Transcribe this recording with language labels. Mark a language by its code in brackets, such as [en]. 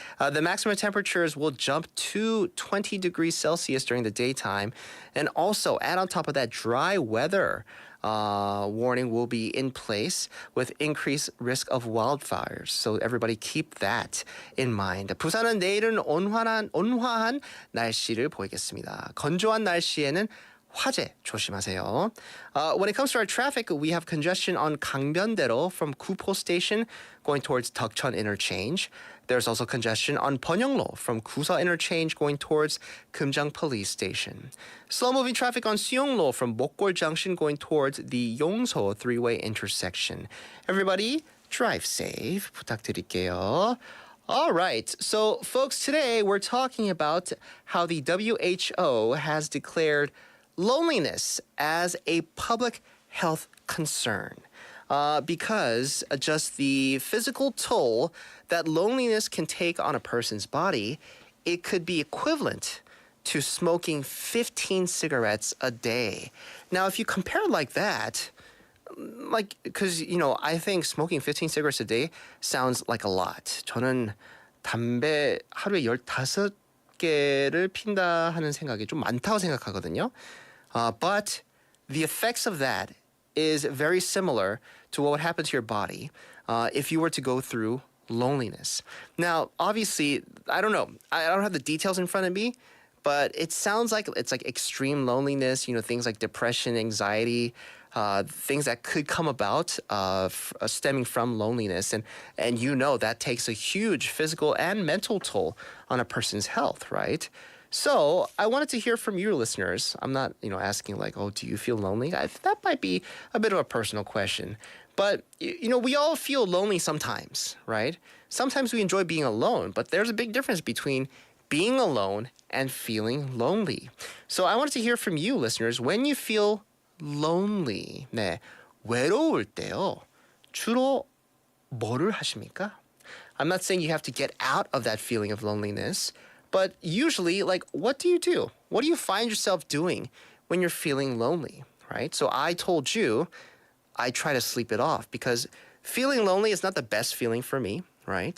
[en] The maximum temperatures will jump to 20 degrees Celsius during the daytime. And also, add on top of that, dry weather warning will be in place with increased risk of wildfires. So everybody keep that in mind. [ko] 부산은 내일은 온화한 날씨를 보이겠습니다. 건조한 날씨에는 화재 조심하세요. [en] When it comes to our traffic, we have congestion on 강변대로 from Kupo Station going towards Deokcheon Interchange. There's also congestion on Pyeonglo from Kusa Interchange going towards Kumjang Police Station. Slow-moving traffic on Seonglo from Mokgol Junction going towards the Yongso three-way intersection. Everybody, drive safe. [ko] 부탁드릴게요. [en] All right, so folks, today we're talking about how the WHO has declared loneliness as a public health concern. Because just the physical toll that loneliness can take on a person's body, it could be equivalent to smoking 15 cigarettes a day. Now, if you compare it like that, because, I think smoking 15 cigarettes a day sounds like a lot. [ko] 저는 담배 하루에 15개를 핀다 하는 생각이 좀 많다고 생각하거든요. [en] But the effects of that is very similar to what would happen to your body if you were to go through loneliness. Now, obviously, I don't know. I don't have the details in front of me, but it sounds like it's like extreme loneliness, things like depression, anxiety, things that could come about stemming from loneliness. And that takes a huge physical and mental toll on a person's health, right? So I wanted to hear from you listeners. I'm not, asking like, oh, do you feel lonely? That might be a bit of a personal question. But, we all feel lonely sometimes, right? Sometimes we enjoy being alone, but there's a big difference between being alone and feeling lonely. So I wanted to hear from you listeners. When you feel lonely, [ko] 네, 외로울 때요, 주로 뭐를 하십니까? [en] I'm not saying you have to get out of that feeling of loneliness, but usually, what do you do? What do you find yourself doing when you're feeling lonely, right? So I told you, I try to sleep it off because feeling lonely is not the best feeling for me, right?